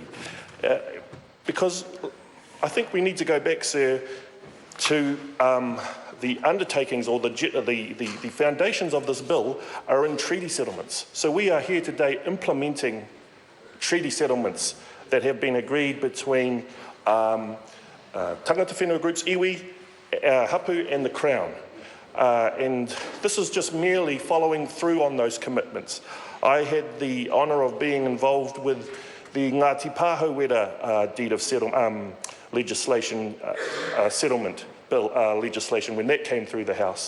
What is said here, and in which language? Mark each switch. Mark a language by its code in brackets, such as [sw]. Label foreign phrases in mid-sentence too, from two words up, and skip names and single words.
[en] Because I think we need to go back, sir, to the undertakings or the foundations of this bill are in treaty settlements. So we are here today implementing treaty settlements that have been agreed between [mi] tangata whenua [en] groups, iwi, hapu and the Crown. And this is just merely following through on those commitments. I had the honour of being involved with the Ngāti Pāhauera deed of legislation, settlement bill legislation when that came through the House.